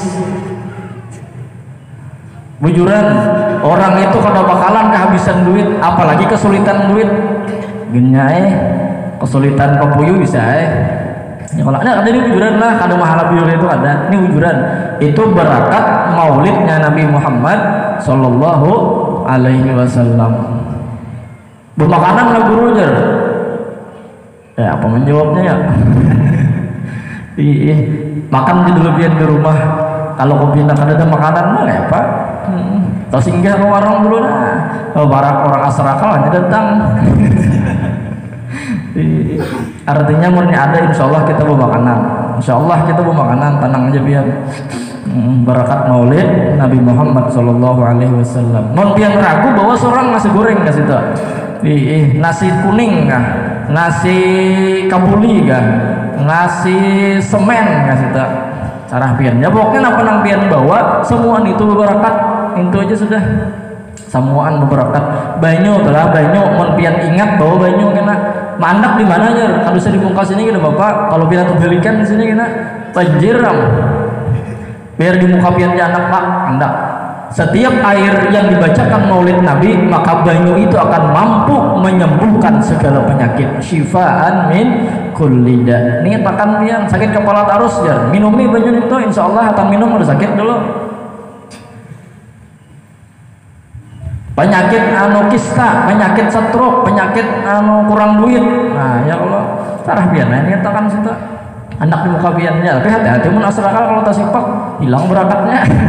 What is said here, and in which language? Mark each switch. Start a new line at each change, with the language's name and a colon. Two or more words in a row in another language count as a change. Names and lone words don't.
Banjar: Bujuran orang itu kada bakalan kehabisan duit, apalagi kesulitan duit. Genyai kesulitan pepuyu bisa ya kalau ada ini wujudan lah kada mahala buyur itu ada ini wujudan itu berkat maulidnya Nabi Muhammad
Arabic: صلى الله عليه وسلم
Banjar: bermakanan lah guru jar ya apa menjawabnya ya makan di lebihan di rumah kalau kau pindah kada ada makanan mah ya apa atau singgah ke warung dulu barang orang asrakal hanya datang. Artinya murni ada
Arabic: إن شاء الله
Banjar: kita bermakanan tenang aja biar barakat maulid Nabi Muhammad
Arabic: صلى الله عليه وسلم
Banjar: non pian ragu bahwa seorang nasi goreng kasih tuh nasi kuning kah nasi kabuli kah nasi semen kasih tuh cara piannya pokoknya apa nang pian bawa semua itu berakat itu aja sudah semuaan berakat banyu telah banyu mon pian ingat bahwa banyu kena mandak di mana aja kalau bisa dibuka sini kita bapak kalau pian terbalikan di sini kena banjiram biar di muka pian anak pak andak setiap air yang dibacakan maulid Nabi maka banyu itu akan mampu menyembuhkan segala penyakit
Arabic: شفاء من كل داء.
Banjar: Ini takan pian sakit kepala tarus jar minumi banyu itu insyaallah akan minum udah sakit dulu penyakit kista, penyakit stroke, penyakit kurang duit. Nah,
Arabic: يا الله,
Banjar: sarah biar ini takan situ. Anak di muka biannya, tapi hati-hati mun asrakal kalau tasipak hilang berakatnya.